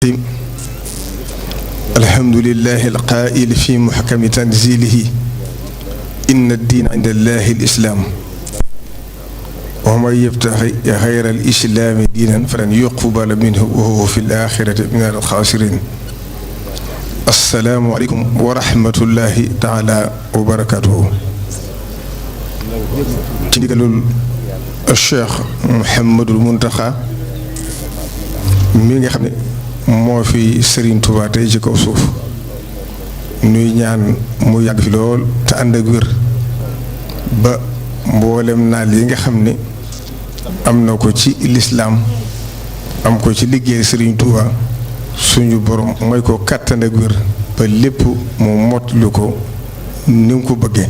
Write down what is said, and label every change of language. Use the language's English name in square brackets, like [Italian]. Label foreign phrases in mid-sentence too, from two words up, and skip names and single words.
[Arabic] الحمد لله القائل في محكم تنزيله إن الدين عند الله الإسلام ومن يبتغي غير الإسلام دينا فلن يقبل منه وهو في الآخرة من الخاسرين. السلام عليكم ورحمة الله تعالى وبركاته. تنقل الشيخ محمد المنتخى [Wolof] mi nga xam ne moo fi Serigne Touba tey ci kaw suuf nuy ñaan mu yàgg fi lool te ànd ak wér ba mboolem naal yi nga xam ne am na ko ci lislaam am ko ci liggéey Serigne Touba suñu borom mooy ko kàttan ak wér ba lépp mu mottali ko ni nga ko bëggee.